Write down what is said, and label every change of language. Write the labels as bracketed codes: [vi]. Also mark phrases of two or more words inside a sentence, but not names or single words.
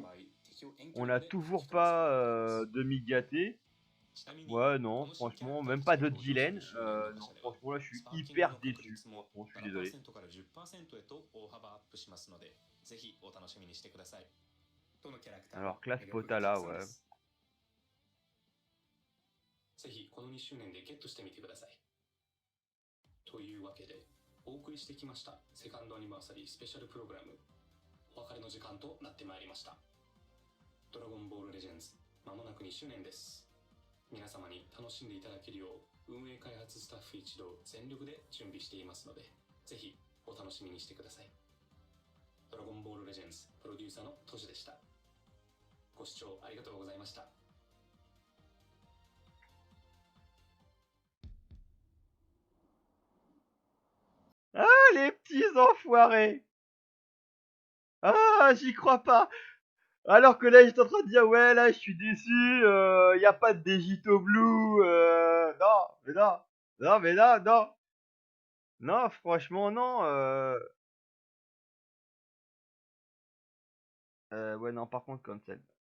[fr] On a toujours pas de Migaté. Ouais, non, franchement, même pas de Dylan. Non, franchement, là, je suis hyper déçu. Franchement, je suis désolé. Alors, classe Potala, ouais. [ja] ぜひこの2周年でゲットしてみてください。というわけでお送りしてきましたセカンドアニバーサリースペシャルプログラム、お別れの時間となってまいりました。ドラゴンボールレジェンズまもなく2周年です。皆様に楽しんでいただけるよう運営開発スタッフ一同全力で準備していますので、ぜひお楽しみにしてください。ドラゴンボールレジェンズプロデューサーのトシでした。ご視聴ありがとうございました。 [fr] Ah, les petits enfoirés! Ah, j'y crois pas! Alors que là, j'étais en train de dire, ouais, là, je suis déçu, y a pas de Vegito Blue, non, mais non, non, mais non, non, non, franchement, non, ouais, non, par contre, cancel.